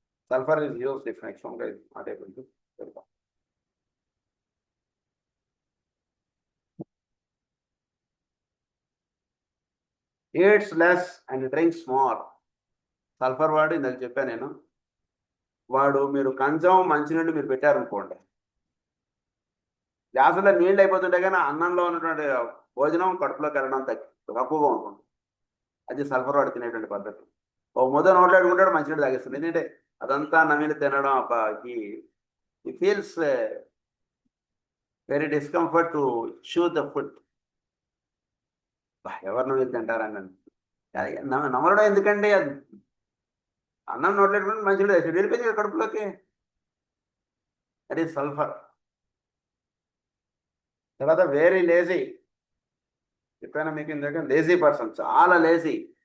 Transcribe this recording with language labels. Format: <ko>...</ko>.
<en>Sulfur is used if next one is not able to verify. Eats less and drinks more.</en> <te>Sulphur వాడు ఇందాక చెప్పాను నేను. వాడు మీరు కంచం మంచినీళ్ళు మీరు పెట్టారనుకోండి, గ్లాసులో నీళ్ళు అయిపోతుంటే కానీ అన్నంలో ఉన్నటువంటి భోజనం కడుపులోకి వెళ్ళడం తక్కువగా ఉంటుంది. అది సల్ఫర్ వాడు తినేటువంటి పద్ధతి. ఓ ముద్ద నోట్లో అడుగుంటాడు, మంచినీళ్ళు తాగేస్తుంది. ఎందుకంటే అదంతా నమిలి తినడం</te> <en>he feels very discomfort to chew the food.</en> <te>ఎవరు నమిలి తింటారని నమలడం ఎందుకండి? అది అన్నం నోట్లో మంచినీళ్ళు తాగేసి వెళ్ళిపోయింది కడుపులోకి. అది సల్ఫర్. తర్వాత</te> <en>Very lazy.</en> <te>చెప్పాను మీకు ఇందాక, లేజీ పర్సన్, చాలా లేజీ.</te>